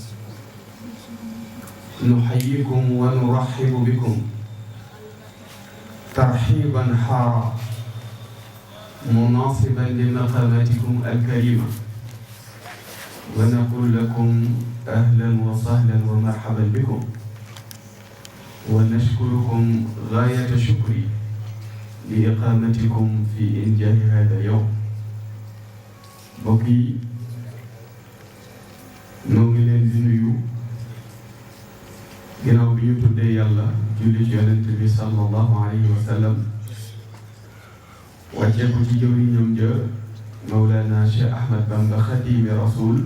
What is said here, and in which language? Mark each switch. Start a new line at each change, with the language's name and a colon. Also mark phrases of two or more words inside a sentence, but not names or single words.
Arabic: نحييكم ونرحب بكم ترحيبا حارا مناصبا لمقاماتكم الكريمة، ونقول لكم أهلا وسهلا ومرحبا بكم، ونشكركم غاية شكري لإقامتكم في إنجاح هذا اليوم.
Wolof: mbokk yi noo ngi leen di nuyu ginnaaw bi ñu tuddee yàlla julli ci yonent bi
Arabic: صلى الله عليه وسلم
Wolof: wàccee ko ci jëwriñam ja Mawlana Cheikh Ahmad Bamba Xaadimi Rasul.